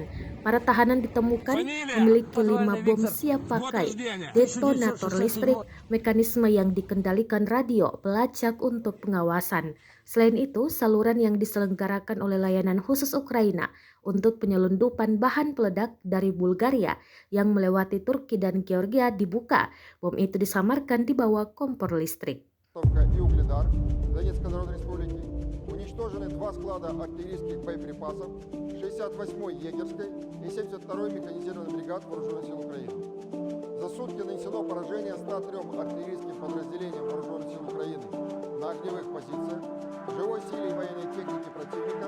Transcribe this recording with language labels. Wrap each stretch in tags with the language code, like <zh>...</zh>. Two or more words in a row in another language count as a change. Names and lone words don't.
<id>Para tahanan ditemukan memiliki 5 bom siap pakai, detonator listrik, mekanisme yang dikendalikan radio, pelacak untuk pengawasan. Selain itu, saluran yang diselenggarakan oleh layanan khusus Ukraina untuk penyelundupan bahan peledak dari Bulgaria yang melewati Turki dan Georgia dibuka. Bom itu disamarkan di bawah kompor listrik.</id> <ru>Уничтожены 2 склада артиллерийских боеприпасов 68-й егерской и 72-й механизированной бригад Вооруженных сил Украины. За сутки нанесено поражение 103 артиллерийским подразделениям Вооруженных сил Украины на огневых позициях, живой силе и военной технике противника</ru>